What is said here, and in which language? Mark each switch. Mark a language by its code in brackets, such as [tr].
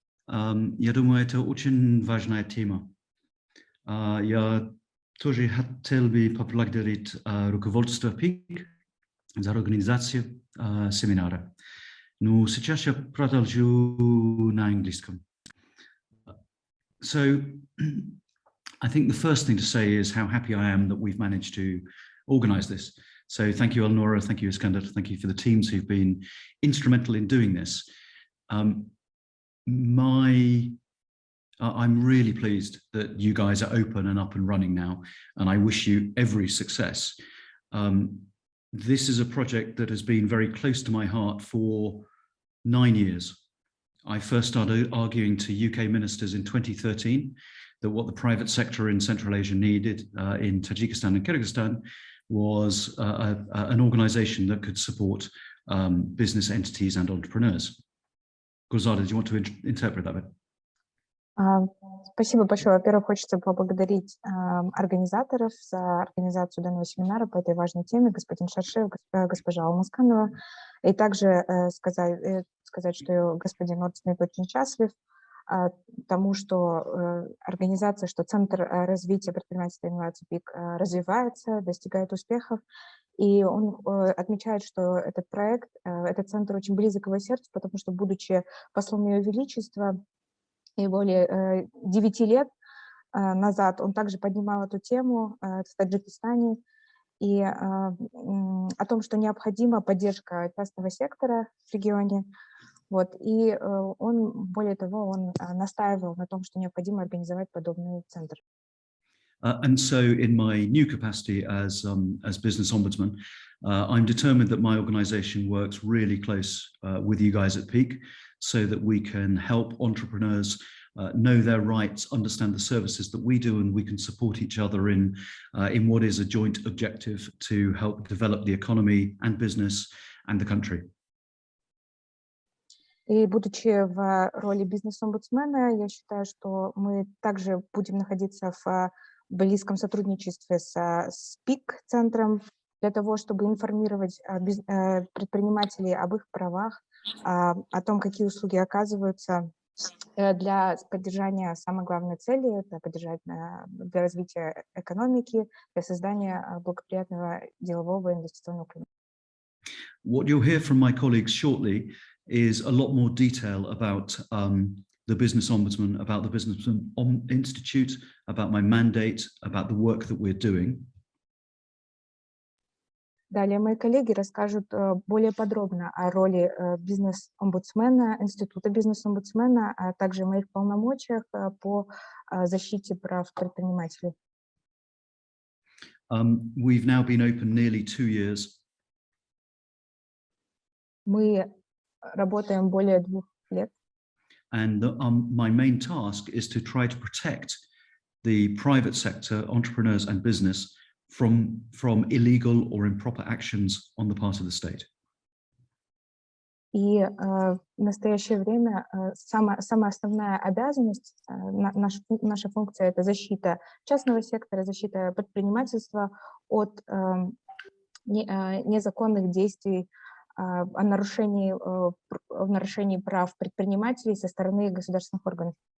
[ru] Я думаю, это очень важная тема. Я тоже хотел бы поблагодарить руководство ПИК за организацию семинара. Но сейчас я продолжу на английском. [en] So, I think the first thing to say is how happy I am that we've managed to organize this. So thank you, Elnora, thank you, Iskender, thank you for the teams who've been instrumental in doing this. I'm really pleased that you guys are open and up and running now, and I wish you every success. This is a project that has been very close to my heart for 9 years. I first started arguing to UK ministers in 2013 that what the private sector in Central Asia needed in Tajikistan and Kyrgyzstan was an organization that could support business entities and entrepreneurs. Gulzada, do you want to interpret that bit? [ru] Спасибо большое. Во-первых, хочется поблагодарить организаторов за организацию данного семинара по этой важной теме, господин Шаршев, госпожа Алмасканова, и также сказать, что господин Орт-Смит очень счастлив тому, что организация, что Центр развития предпринимательства и инноваций ПИК развивается, достигает успехов. И он отмечает, что этот проект, этот центр очень близок к его сердцу, потому что, будучи послом Ее Величества, и более 9 лет назад он также поднимал эту тему в Таджикистане и о том, что необходима поддержка частного сектора в регионе. Вот. И он, более того, он настаивал на том, что необходимо организовать подобный центр. [en] And so in my new capacity as business ombudsman, I'm determined that my organization works really close with you guys at PEAK so that we can help entrepreneurs know their rights, understand the services that we do, and we can support each other in what is a joint objective to help develop the economy and business and the country. [ru] И будучи в роли бизнес-омбудсмена, я считаю, что мы также будем находиться в близком сотрудничестве с ПИК-центром для того, чтобы информировать предпринимателей об их правах, о том, какие услуги оказываются для поддержания самой главной цели, это поддержать для развития экономики, для создания благоприятного делового и инвестиционного климата. [en] What you'll hear from my colleagues shortly is a lot more detail about the Business Ombudsman, about the Business Institute, about my mandate, about the work that we're doing. [ru] Далее мои коллеги расскажут более подробно о роли бизнес-омбудсмена, института бизнес-омбудсмена, а также моих полномочиях по защите прав предпринимателей. [en] We've now been open nearly 2 years. [ru] Мы работаем более 2 лет. [en] And my main task is to try to protect the private sector, entrepreneurs and business from illegal or improper actions on the part of the state. [ru] И в настоящее время самая основная обязанность, наша функция – это защита частного сектора, защита предпринимательства от незаконных действий, о нарушении прав предпринимателей со стороны государственных органов.